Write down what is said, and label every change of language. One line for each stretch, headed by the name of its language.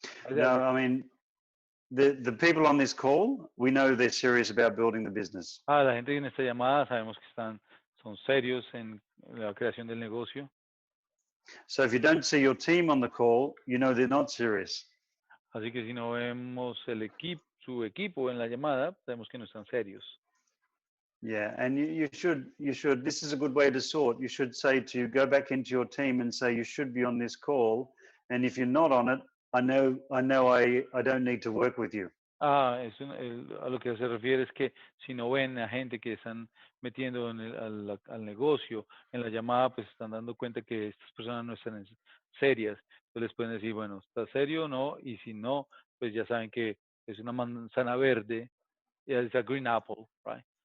English: No, I mean, the people on this call, we know they're serious about building the business.
Spanish: La gente en esta llamada sabemos que son serios en la creación del negocio.
English: So if you don't see your team on the call, you know they're not serious.
Spanish: Así que si no vemos su equipo en la llamada, sabemos que no están serios.
English: Yeah, and you should, this is a good way to sort. You should say go back into your team and say you should be on this call. And if you're not on it, I know I don't need to work with you.
Spanish: A lo que se refiere es que si no ven a gente que están metiendo al negocio, en la llamada, pues están dando cuenta que estas personas no están serias. Entonces les pueden decir, bueno, ¿está serio o no? Y si no, pues ya saben que es una manzana verde, es
English: a green apple, right?